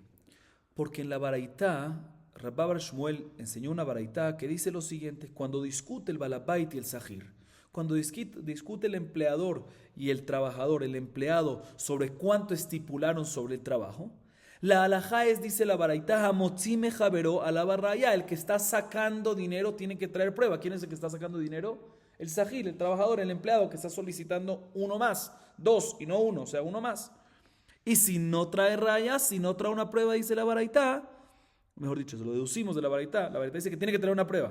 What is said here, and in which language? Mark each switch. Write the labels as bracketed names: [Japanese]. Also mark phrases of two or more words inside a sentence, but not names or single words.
[Spanish] Porque en la baraitá, Rabba Bar Shmuel enseñó una baraitá que dice lo siguiente: cuando discute el balabait y el sahir, cuando discute el empleador y el trabajador, el empleado, sobre cuánto estipularon sobre el trabajo, la alajá es, dice la baraitá, [Hebrew] המוציא מחברו עליו הראיה, [Spanish] el que está sacando dinero tiene que traer prueba. ¿Quién es el que está sacando dinero? El sahir, el trabajador, el empleado que está solicitando 1 más, 2 y no 1, o sea, 1 más. Y si no trae rayas, si no trae una prueba, dice la baraitá, mejor dicho, se lo deducimos de la baraitá dice que tiene que traer una prueba.